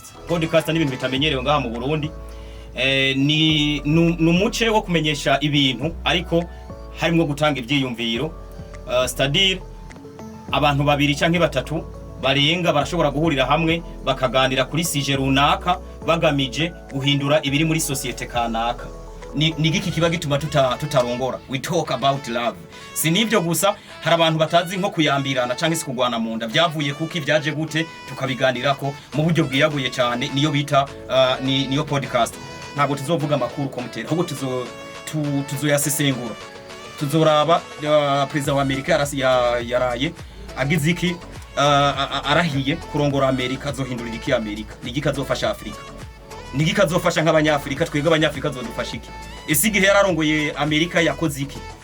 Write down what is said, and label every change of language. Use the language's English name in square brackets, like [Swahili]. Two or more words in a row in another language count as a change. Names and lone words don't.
[Rundi] Podcast ni ibintu bitamenyerewe ngaha mu Burundi. Ni umuce wo kumenyesha ibintu ariko harimo gutanga ibyiyumviro. [French] C'est-à-dire [Rundi] abantu babiri canke batatu barenga barashobora guhurira hamwe bakaganira kuri sije runaka bagamije guhindura ibiri muri societe kanaka. Ni giki kiba gituma tutarongora. [English] We talk about love. [Rundi] Sinivyo gusa, hari abantu batazi nko kuyambirana canke se kugwana mu nda. Byavuye kuki byaje gute tukabiganirako mu buryo bwiyaguye cyane, niyo bita niyo podcast. Ntabwo tuzovuga amakuru ko mutera, ahubwo tuzoyasesengura. Tuzoraba president wa Amerika yaraye agize iki arahiye kurongora Amerika, azohindurira iki Amerika, nigiki azofasha Afrika, nigiki azofasha nk'abanyafrika, twebwe abanyafrika azodufasha iki, ese igihe yararongoye Amerika yakoze iki?